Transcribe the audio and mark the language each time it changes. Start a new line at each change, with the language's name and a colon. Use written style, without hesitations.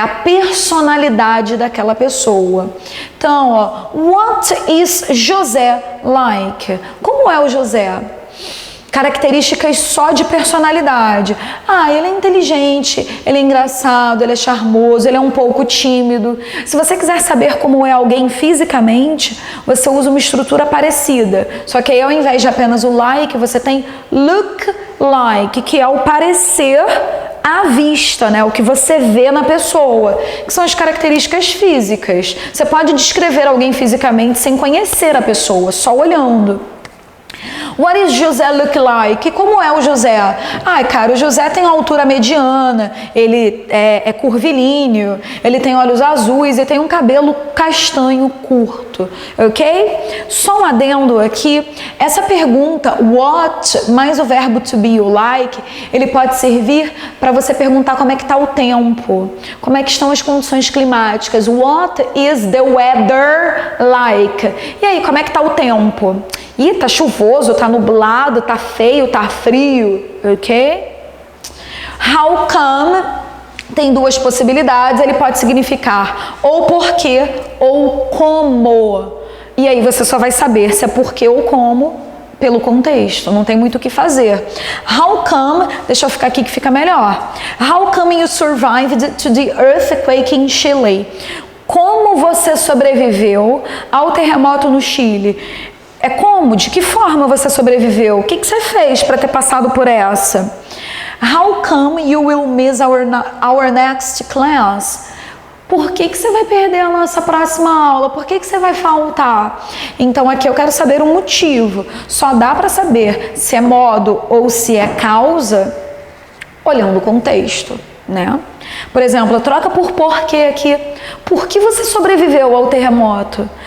Portuguese: A personalidade daquela pessoa. Então, ó,
English: what is José like?
Portuguese: Como é o José? Características só de personalidade. Ah, ele é inteligente, ele é engraçado, ele é charmoso, ele é um pouco tímido. Se você quiser saber como é alguém fisicamente, você usa uma estrutura parecida. Só que aí, ao invés de apenas o like, você tem look like, que é o parecer à vista, né? O que você vê na pessoa, que são as características físicas. Você pode descrever alguém fisicamente sem conhecer a pessoa, só olhando.
English: What is José look like?
Portuguese: Como é o José? Ai, cara, o José tem altura mediana, ele é curvilíneo, ele tem olhos azuis e tem um cabelo castanho curto, ok? Só um adendo aqui, essa pergunta, what, mais o verbo to be, o like, ele pode servir para você perguntar como é que está o tempo, como é que estão as condições climáticas.
English: What is the weather like?
Portuguese: E aí, como é que está o tempo? Ih, tá chuvoso, tá nublado, tá feio, tá frio, ok? How come tem duas possibilidades, ele pode significar ou porquê ou como. E aí você só vai saber se é porquê ou como pelo contexto, não tem muito o que fazer. How come, deixa eu ficar aqui que fica melhor.
English: How come you survived to the earthquake in Chile?
Portuguese: Como você sobreviveu ao terremoto no Chile? É como? De que forma você sobreviveu? O que você fez para ter passado por essa?
English: How come you will miss our next class?
Portuguese: Por que você vai perder a nossa próxima aula? Por que você vai faltar? Então aqui eu quero saber o motivo. Só dá para saber se é modo ou se é causa olhando o contexto, né? Por exemplo, troca por porquê aqui. Por que você sobreviveu ao terremoto?